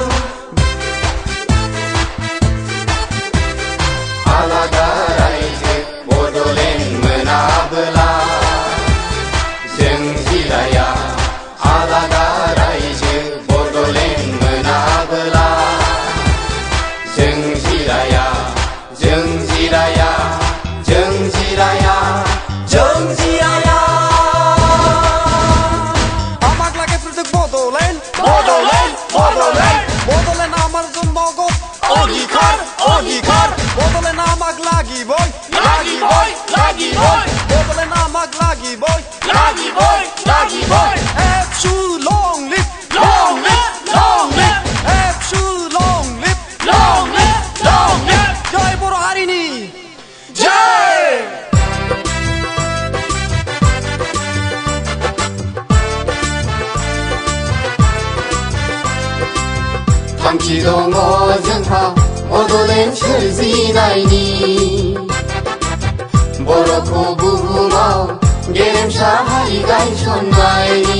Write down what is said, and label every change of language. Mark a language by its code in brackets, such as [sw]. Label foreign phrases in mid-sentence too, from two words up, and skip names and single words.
[brx] आलादा रायजो बड'लेण्ड मोनाबोला जों जिराया, आलादा रायजो बड'लेण्ड मोनाबोला जों जिराया, जों जिराया, जों जिराया, जों जिराया। [as] আমাক লাগে প্রত্যেক বড'লেণ্ড, বড'লেণ্ড, বড'লেণ্ড। বড'লেণ্ড আমার জন্মগত অধিকার, অধিকার। বড'লেণ্ড আমাক লাগিবই, লাগিবই, লাগিবই। বড'লেণ্ড আমাক লাগিবই, লাগিবই, লাগিবই। [en] ABSU long live, long live, long live. ABSU long live, long live, long live. [brx] জয় बर' हारिनि जय। थांखि दङ जोंहा बड'लेण्ड सोरजिनायनि, बर'खौ बुहुमाव गेरेमसा हारि गायसननायनि।